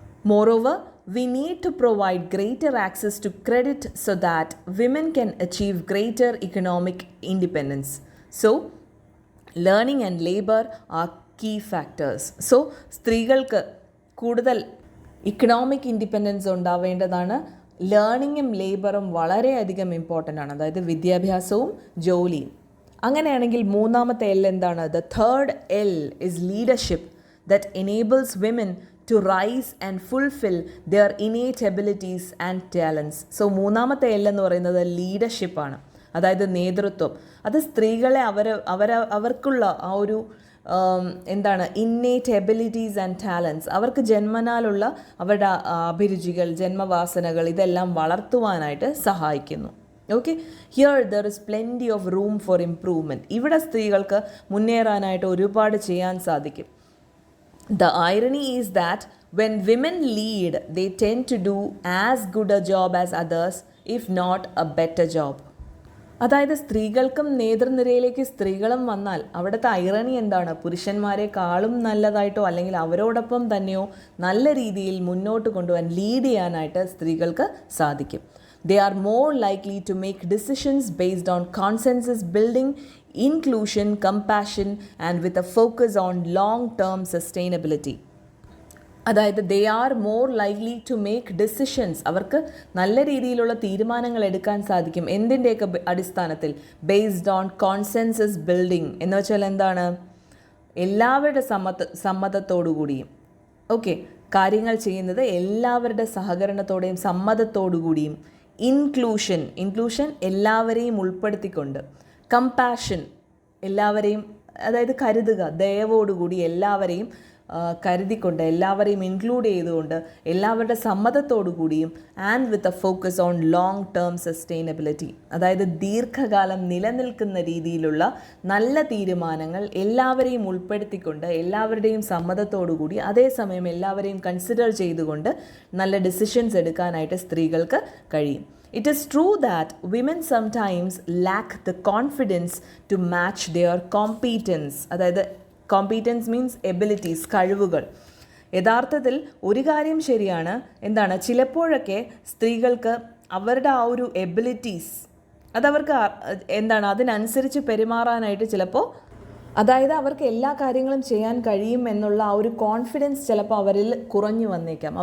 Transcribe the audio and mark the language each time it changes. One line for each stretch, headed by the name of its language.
English: Moreover, we need to provide greater access to credit so that women can achieve greater economic independence. So, learning and labor are key factors.
Malayalam: So, സ്ത്രീകൾക്ക് കൂടുതൽ economic independence ഉണ്ടാവേണ്ടതാണ്. ലേണിങ്ങും ലേബറും വളരെയധികം important ആണ്. അതായത് വിദ്യാഭ്യാസവും ജോലിയും. അങ്ങനെയാണെങ്കിൽ മൂന്നാമത്തെ L എന്താണ്?
English: The third L is leadership that enables women to rise and fulfill their innate abilities and talents.
Malayalam: So മൂന്നാമത്തെ എൽ എന്ന് പറയുന്നത് ലീഡർഷിപ്പാണ്. അതായത് നേതൃത്വം. അത് സ്ത്രീകളെ അവർക്കുള്ള ആ ഒരു
English: innate abilities and talents,
Malayalam: അവർക്ക് ജന്മനാലുള്ള അവരുടെ അഭിരുചികൾ, ജന്മവാസനകൾ ഇതെല്ലാം വളർത്തുവാനായിട്ട് സഹായിക്കുന്നു.
English: Okay, here there is plenty of room for improvement.
Malayalam: ഇവിടെ സ്ത്രീകൾക്ക് മുന്നേറാനായിട്ട് ഒരുപാട് ചെയ്യാൻ സാധിക്കും.
English: The irony is that when women lead, they tend to do as good a job as others, if not a better job.
Malayalam: അതായത് സ്ത്രീകൾക്കും നേതൃനിരയിലേക്ക് സ്ത്രീകളും വന്നാൽ അവിടുത്തെ ഐറണി എന്താണ്? പുരുഷന്മാരെക്കാളും നല്ലതായിട്ടോ അല്ലെങ്കിൽ അവരോടൊപ്പം തന്നെയോ നല്ല രീതിയിൽ മുന്നോട്ട് കൊണ്ടുപോകാൻ ലീഡ് ചെയ്യാനായിട്ട് സ്ത്രീകൾക്ക് സാധിക്കും.
English: They are more likely to make decisions based on consensus building, inclusion, compassion, and with a focus on long-term sustainability.
Malayalam: അതായത്
English: they are more likely to make decisions,
Malayalam: അവർക്ക് നല്ല രീതിയിലുള്ള തീരുമാനങ്ങൾ എടുക്കാൻ സാധിക്കും. എന്തിൻ്റെയൊക്കെ അടിസ്ഥാനത്തിൽ?
English: based on consensus building
Malayalam: എന്ന് വെച്ചാൽ എന്താണ്? എല്ലാവരുടെ സമ്മതത്തോടു കൂടിയും ഓക്കെ കാര്യങ്ങൾ ചെയ്യുന്നത് എല്ലാവരുടെ സഹകരണത്തോടെയും സമ്മതത്തോടു കൂടിയും. ഇൻക്ലൂഷൻ എല്ലാവരെയും ഉൾപ്പെടുത്തിക്കൊണ്ട്. കമ്പാഷൻ എല്ലാവരെയും, അതായത് കരുതുക, ദയവോടുകൂടി എല്ലാവരെയും കരുതിക്കൊണ്ട്, എല്ലാവരെയും ഇൻക്ലൂഡ് ചെയ്തുകൊണ്ട്, എല്ലാവരുടെ സമ്മതത്തോടു കൂടിയും.
English: and with a focus on long term sustainability,
Malayalam: അതായത് ദീർഘകാലം നിലനിൽക്കുന്ന രീതിയിലുള്ള നല്ല തീരുമാനങ്ങൾ എല്ലാവരെയും ഉൾപ്പെടുത്തിക്കൊണ്ട്, എല്ലാവരുടെയും സമ്മതത്തോടു കൂടി, അതേസമയം എല്ലാവരെയും കൺസിഡർ ചെയ്തുകൊണ്ട് നല്ല ഡിസിഷൻസ് എടുക്കാനായിട്ട് സ്ത്രീകൾക്ക് കഴിയും.
English: It is true that women sometimes lack the confidence to match their competence.
Malayalam: അതായത്
English: competence means abilities,
Malayalam: കഴിവുകൾ. യഥാർത്ഥത്തിൽ ഒരു കാര്യം ശരിയാണ്, എന്താണ്? ചിലപ്പോഴൊക്കെ സ്ത്രീകൾക്ക് അവരുടെ ആ ഒരു എബിലിറ്റീസ് അതവർക്ക് എന്താണ് അതിനനുസരിച്ച് പെരുമാറാനായിട്ട് ചിലപ്പോൾ, അതായത് അവർക്ക് എല്ലാ കാര്യങ്ങളും ചെയ്യാൻ കഴിയും എന്നുള്ള ആ ഒരു കോൺഫിഡൻസ് ചിലപ്പോൾ അവരിൽ കുറഞ്ഞു വന്നേക്കാം.